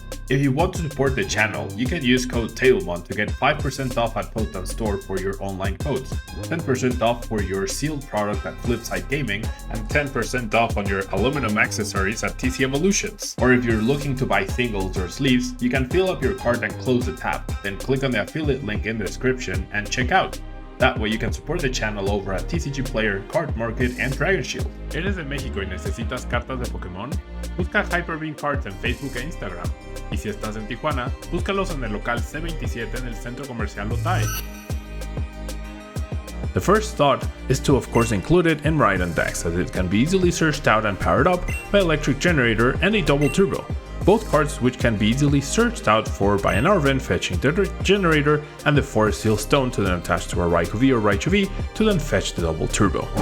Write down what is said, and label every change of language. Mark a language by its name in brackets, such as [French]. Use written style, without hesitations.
[English] If you want to support the channel, you can use code tablemon to get 5% off at Potent Store for your online codes, 10% off for your sealed product at Flipside Gaming, and 10% off on your aluminum accessories at TC Evolutions. Or if you're looking to buy singles or sleeves, you can fill up your cart and close the tab, then click on the affiliate link in the description and check out. That way you can support the channel over at TCG Player, Card Market, and Dragon Shield. [Spanish] ¿Eres de México y necesitas cartas de Pokémon? Busca Hyperbeam Cards en Facebook e Instagram. Y si estás en Tijuana, búscalos en el local C27 en el Centro Comercial Otay. [English] The first thought is to of course include it in Rhydon decks, as it can be easily searched out and powered up by Electric Generator and a Double Turbo. Both cards which can be easily searched out for by an Arven fetching the Generator and the Forest Seal Stone to then attach to a Raikou V or Raichu V to then fetch the Double Turbo.